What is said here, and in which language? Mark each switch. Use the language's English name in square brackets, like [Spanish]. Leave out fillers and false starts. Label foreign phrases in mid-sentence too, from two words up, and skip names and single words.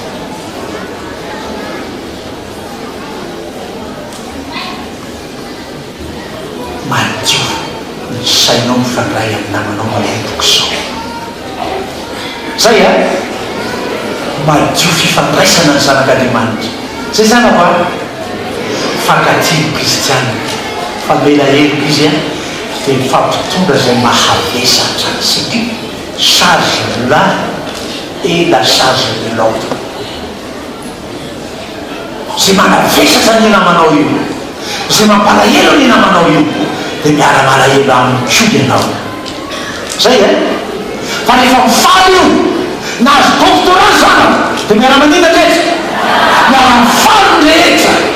[Malagasy] madio ny sainao mifandray amin'ny namanao malemboky sao zay a madio fifandraisana ny zanak'Andriamanitra zay zany aho a fankatilo kristianina famela heloko izy a dia mifampitondra zay mahavesatra sika [French] charge l'un et la charge de l'autre [Malagasy] zay manavesatra ny namanao io zay mampalahelo ny namanao io dia miara malahelo amin'ny ko ianao zay e fa rehefa mifaly io nahazo doctorat zanako dia miara manina dretra miara mifaly ny rehetra